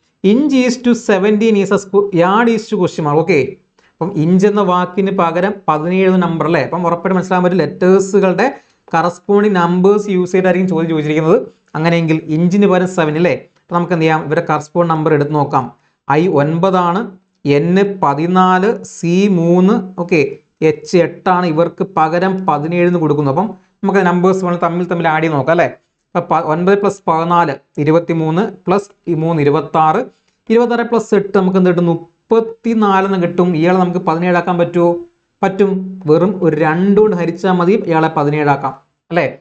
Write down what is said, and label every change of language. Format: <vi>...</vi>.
<en>Inch is to 17 is a yard is to question mark.</en> <ml>Okay, അപ്പം inch എന്ന വാക്കിന് പകരം 17 നമ്പർ അല്ലേ? അപ്പം ഉറപ്പായിട്ട് മനസ്സിലാൻ പറ്റും ലെറ്റേഴ്സുകളുടെ കറസ്പോണ്ടിങ് നമ്പേഴ്സ് യൂസ് ചെയ്തായിരിക്കും ചോദ്യം ചോദിച്ചിരിക്കുന്നത്. അങ്ങനെയെങ്കിൽ ഇഞ്ചിന് പകരം 7 അല്ലേ? അപ്പോൾ നമുക്ക് എന്ത് ചെയ്യാം? ഇവരെ കറസ്പോണ്ട് നമ്പർ എടുത്ത് നോക്കാം. I 9 ആണ്, N 14, C 3, ഓക്കെ, H 8 ആണ്. ഇവർക്ക് പകരം 17 എന്ന് കൊടുക്കുന്നു. അപ്പം നമുക്ക് നമ്പേഴ്സ് തമ്മിൽ ആഡ് ചെയ്ത് നോക്കാം അല്ലേ? അപ്പോൾ 9 + 14 23 + 3 26, 26 + 8 നമുക്ക് എന്ത് കിട്ടും? 34 എന്ന് കിട്ടും. ഇയാളെ നമുക്ക് 17 ആക്കാൻ പറ്റുമോ? പറ്റും. വെറും ഒരു 2 കൊണ്ട് ഹരിച്ചാൽ മതി ഇയാളെ 17 ആക്കാം അല്ലേ?</ml>